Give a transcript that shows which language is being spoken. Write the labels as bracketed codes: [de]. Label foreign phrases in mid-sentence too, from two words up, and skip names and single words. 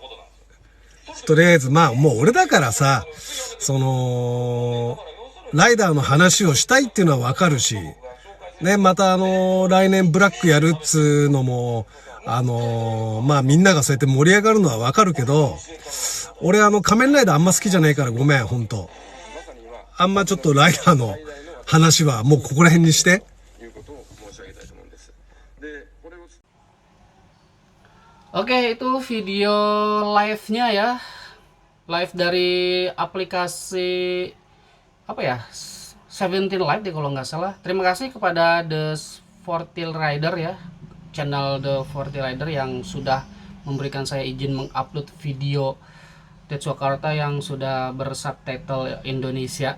[ja] とりあえず、まあもう俺だからさ、ライダーの話をしたいっていうのはわかるし、ね、また来年ブラックやるっつうのも、まあみんながそうやって盛り上がるのはわかるけど、俺仮面ライダーあんま好きじゃないからごめん、ほんと。あんまちょっとライダーの話はもうここら辺にして。 [id] Oke, itu video live-nya ya. Live dari aplikasi apa ya? 17 Live deh kalau nggak salah. Terima kasih kepada The 40 Rider ya, channel The 40 Rider yang sudah memberikan saya izin mengupload video Tetsuo Kurata yang sudah bersubtitle Indonesia.